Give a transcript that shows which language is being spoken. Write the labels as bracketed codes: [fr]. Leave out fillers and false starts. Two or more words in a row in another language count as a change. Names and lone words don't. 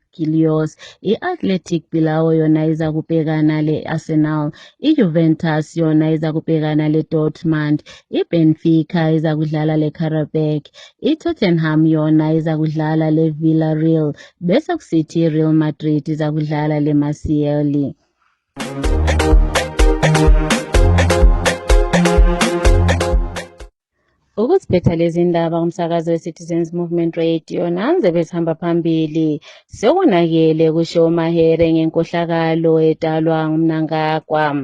[nd] Gilios, i-Athletic Bilbao yona iza kubhekana le-Arsenal, i-Juventus yona iza kubhekana le-Dortmund, i-Benfica iza kudlala le-Karabakh, i-Tottenham yona iza kudlala le-Villarreal bese kusithi i-Real Madrid iza kudlala le-Marseille. Ukuziphetha lezi ndaba kumsakazo we-Citizens Movement Radio nanze besihamba phambili. Sekonakele kusho Mahere ngenkohlakalo edalwa nguMnangagwa.